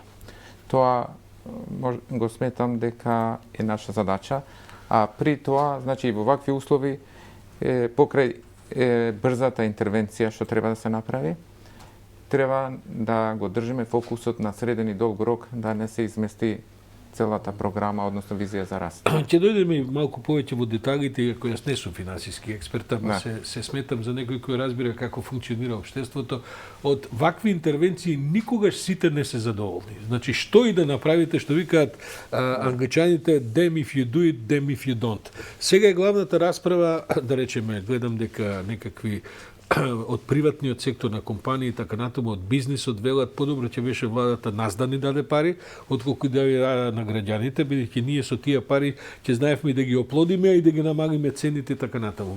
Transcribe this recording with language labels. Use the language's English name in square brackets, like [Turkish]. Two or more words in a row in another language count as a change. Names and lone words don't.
[Macedonian] Тоа го сметам дека е наша задача, а при тоа, значи и во вакви услови, покрај брзата интервенција што треба да се направи, треба да го држиме фокусот на среден и долг рок, да не се измести целата програма, односно визија за раст. Ќе дојдеме малку повеќе во деталите, иако јас не сум финансиски експерт, ама се сметам за некој кој разбира како функционира општеството. Од вакви интервенции никогаш сите не се задоволни. Значи, што и да направите, што викаат англичаните, [English] damn if you do it, damn if you don't. [Macedonian] Сега е главната расправа, да речеме, гледам дека некакви од приватниот сектор на компании, така натаму од бизнисот велат подобро ќе беше владата нас да ни даде пари, отколку да ја на граѓаните, бидејќи ние со тие пари ќе знаевме да ги оплодиме и да ги намалиме цените така натаму.